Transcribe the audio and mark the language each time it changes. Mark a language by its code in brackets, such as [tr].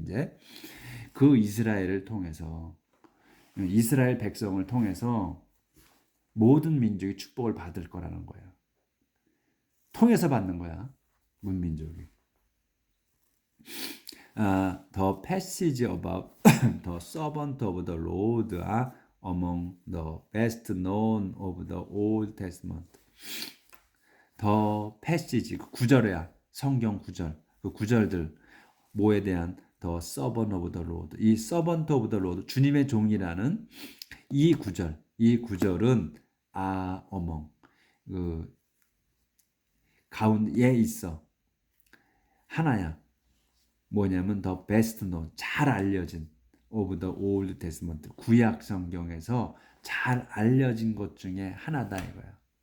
[ko] 이제 그 이스라엘을 통해서, 이스라엘 백성을 통해서 모든 민족이 축복을 받을 거라는 거예요. 통해서 받는 거야, 문민족이. [en] The passage about the servant of the Lord are among the best known of the Old Testament. The passage, [ko] 그 구절이야. 성경 구절. 그 구절들 뭐에 대한 [en] the servant of the Lord. [ko] 이 [en] servant of the Lord, [ko] 주님의 종이라는 이 구절은 [en] among, [ko] 그 가운데에 있어. 하나야. 뭐냐면 [en] the best known, [ko] 잘 알려진 [en] of the Old Testament, [ko] 구약 성경에서 잘 알려진 것 중에 하나다 이거야.